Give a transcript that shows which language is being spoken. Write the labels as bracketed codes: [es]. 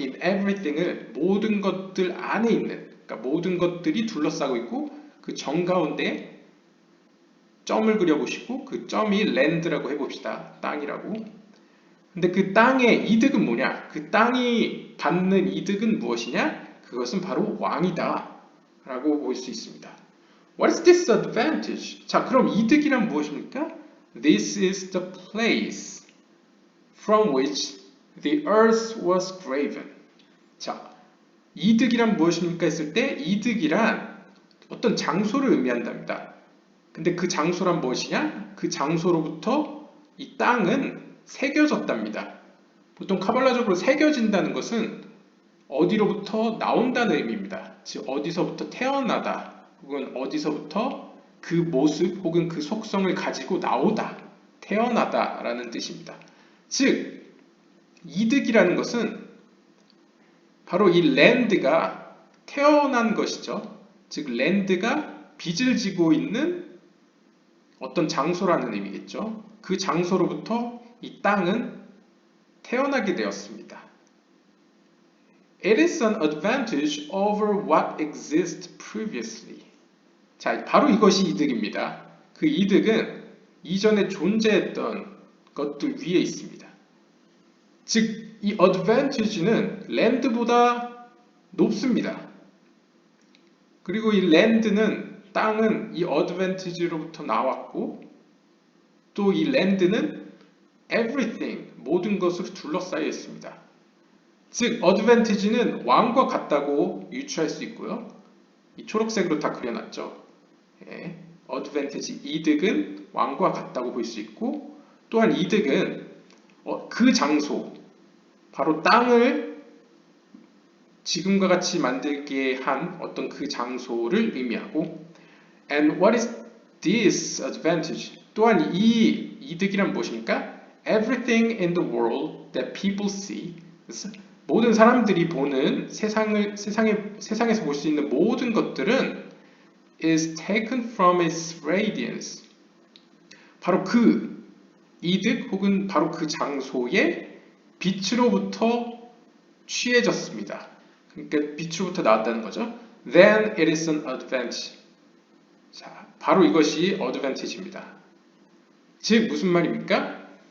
[en] In everything [ko] 을 모든 것들 안에 있는, 그러니까 모든 것들이 둘러싸고 있고 그 정가운데 점을 그려보시고 그 점이 land라고 해봅시다. 땅이라고. 근데 그 땅의 이득은 뭐냐? 그 땅이 받는 이득은 무엇이냐? 그것은 바로 왕이다 라고 볼 수 있습니다. [en] What is this advantage? [ko] 자, 그럼 이득이란 무엇입니까? [en] This is the place from which the earth was graven. [ko] 자, 이득이란 무엇입니까? 했을 때 이득이란 어떤 장소를 의미한답니다. 근데 그 장소란 무엇이냐? 그 장소로부터 이 땅은 새겨졌답니다. 보통 카발라적으로 새겨진다는 것은 어디로부터 나온다는 의미입니다. 즉 어디서부터 태어나다 혹은 어디서부터 그 모습 혹은 그 속성을 가지고 나오다, 태어나다 라는 뜻입니다. 즉 이득이라는 것은 바로 이 랜드가 태어난 것이죠. 즉 랜드가 빚을 지고 있는 어떤 장소라는 의미겠죠. 그 장소로부터 이 땅은 태어나게 되었습니다. [en] It is an advantage over what exists previously. [ko] 자, 바로 이것이 이득입니다. 그 이득은 이전에 존재했던 것들 위에 있습니다. 즉, 이 advantage는 랜드보다 높습니다. 그리고 이 랜드는, 땅은 이 advantage로부터 나왔고, 또 이 랜드는 everything, 모든 것으로 둘러싸여 있습니다. 즉, advantage는 왕과 같다고 유추할 수 있고요. 이 초록색으로 다 그려놨죠. 예, advantage, 이득은 왕과 같다고 볼 수 있고, 또한 이득은 그 장소, 바로 땅을 지금과 같이 만들게 한 어떤 그 장소를 의미하고, [en] and what is this advantage? [ko] 또한 이 이득이란 무엇입니까? [en] Everything in the world that people see, [ko] 모든 사람들이 보는 세상에서 볼 수 있는 모든 것들은 [en] is taken from its radiance. [ko] 바로 그 이득 혹은 바로 그 장소의 빛으로부터 취해졌습니다. 그러니까 빛으로부터 나왔다는 거죠. [en] Then it is an advantage. [ko] 자, 바로 이것이 advantage입니다. 즉 무슨 말입니까?